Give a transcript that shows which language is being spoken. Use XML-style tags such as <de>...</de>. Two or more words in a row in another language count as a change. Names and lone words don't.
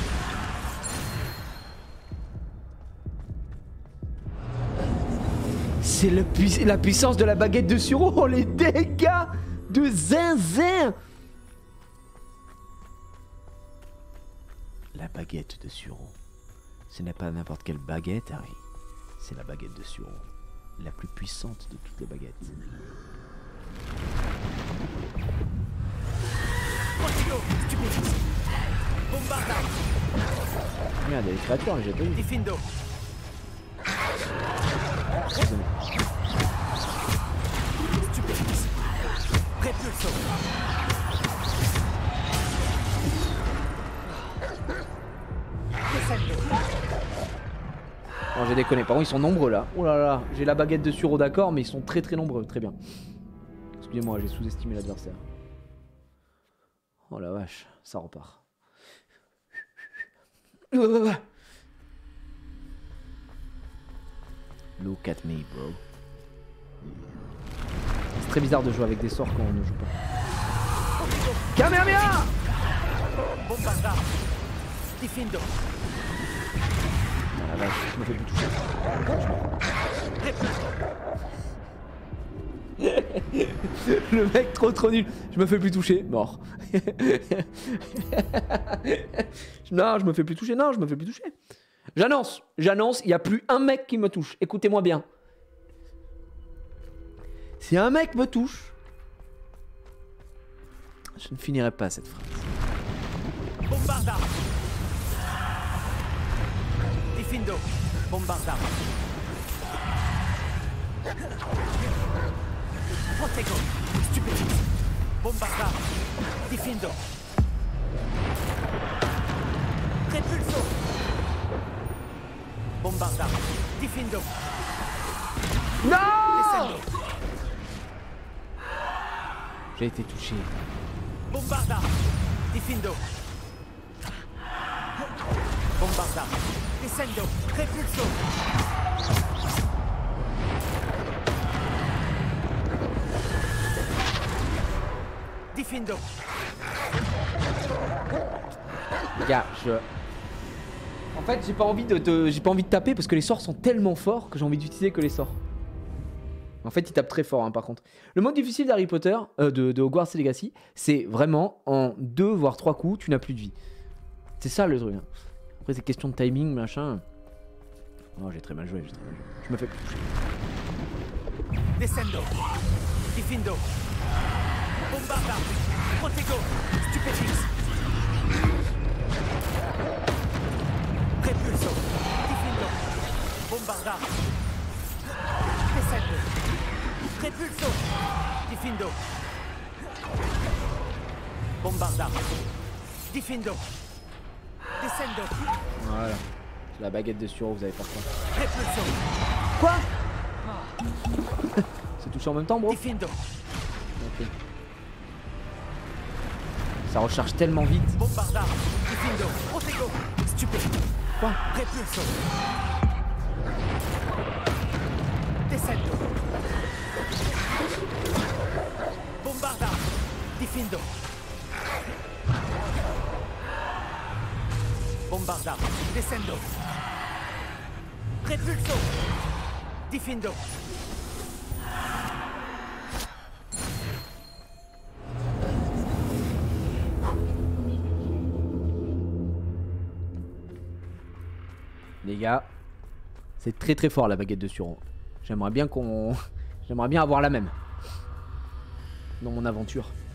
<fr>C'est la puissance de la baguette de Suro. Oh, les dégâts de zinzin. La baguette de Suro. Ce n'est pas n'importe quelle baguette, Harry. C'est la baguette de Suro. La plus puissante de toutes les baguettes. Portigo. Stupéfice. Bombarda. Merde, il y a des créatures, mais j'ai pas vu. Diffindo. Excusez-moi. Stupéfice. Repulso. Non, j'ai déconné. Par contre, ils sont nombreux là. Oh là là, j'ai la baguette de Suro, d'accord, mais ils sont très très nombreux. Très bien. Excusez-moi, j'ai sous-estimé l'adversaire. Oh la vache, ça repart.</fr> <en>Look at me, bro.</en> <fr>C'est très bizarre de jouer avec des sorts quand on ne joue pas. Kamehameha! Bombarda. Diffindo. Ah la vache, je me fais plus toucher. Le mec trop nul. Je me fais plus toucher. Mort. Non, je me fais plus toucher. Non, je me fais plus toucher. J'annonce, il n'y a plus un mec qui me touche. Écoutez-moi bien. Si un mec me touche, je ne finirai pas cette phrase. Bombarda. Diffindo. Bombarda. Protego. Stupefix. Bombarda. Diffindo. Repulso. Bombarda. Diffindo. Non! Descendo. J'ai été touché. Bombarda. Diffindo. Bombarda. Descendo. Repulso. Diffindo. Les gars, en fait, j'ai pas envie de taper parce que les sorts sont tellement forts que j'ai envie d'utiliser que les sorts. En fait, il tape très fort, hein, par contre. Le mode difficile d'Harry Potter, de Hogwarts Legacy, c'est vraiment en 2 voire 3 coups, tu n'as plus de vie. C'est ça le truc. Hein. Après, c'est question de timing, machin. Oh, j'ai très mal joué, Je me fais toucher. Descendo. Diffindo. Bombarda. Protego. Stupefix. Repulso. Diffindo. Bombarda. Descendo. Repulso. Diffindo. Bombarda. Diffindo. Descendo. Voilà. La baguette de Suro, vous allez faire quoi? Repulso. Quoi? C'est touché en même temps, bro? Diffindo. Ok. Ça recharge tellement vite. Bombarda. Diffindo. Protego. Stupefix. Quoi? Repulso. Descendo. Bombarda. Diffindo. Bombarda. Descendo. Repulso. Diffindo. Les gars, c'est très très fort la baguette de Suro. J'aimerais bien j'aimerais bien avoir la même dans mon aventure.</fr>